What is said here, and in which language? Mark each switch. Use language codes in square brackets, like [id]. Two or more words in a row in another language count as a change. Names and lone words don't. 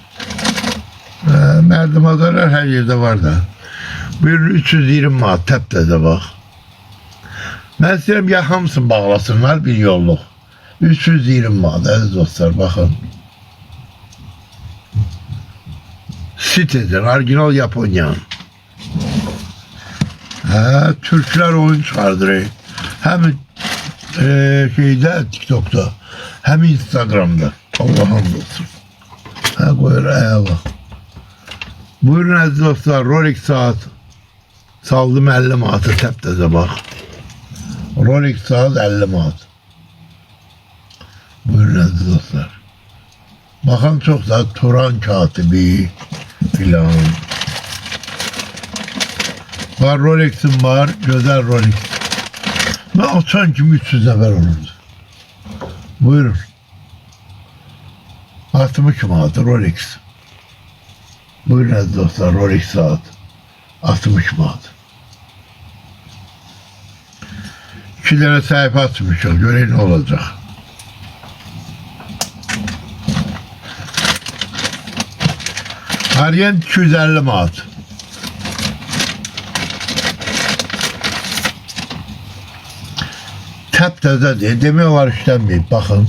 [az] Mərdimazarlar hər yerdə var da. Bir 320 manat təpdədə bax. Mən istəyirəm ya hamısını bağlasınlar bir yolluq. 320 manat əziz dostlar baxın. Citizen, orijinal Yaponiyanın. Türkler oyun çıxardır. [tr] Hem TikTok'ta, hem Instagram'da. Allah'ım olsun. Koyur eyvallah. [az] Buyurun aziz dostlar, Rolex saat. Saldım 50 manatı təpdədə bax. Rolex saat 50 manat. Buyurun aziz dostlar. Baxın çox da Turan katibi filan. [tr] Var Rolex'im var, güzel Rolex. [az] Ben açan kimi 300 nəfər olurdu. Buyurun. 60 manat Rolex. Buyurun aziz dostlar, Rolex saat. 60 manat. [tr] 2 tane sayfa açmışım, göreyim ne olacak. [az] Arient 250 manat. Təpdədə demək olar işlənməyib, baxın.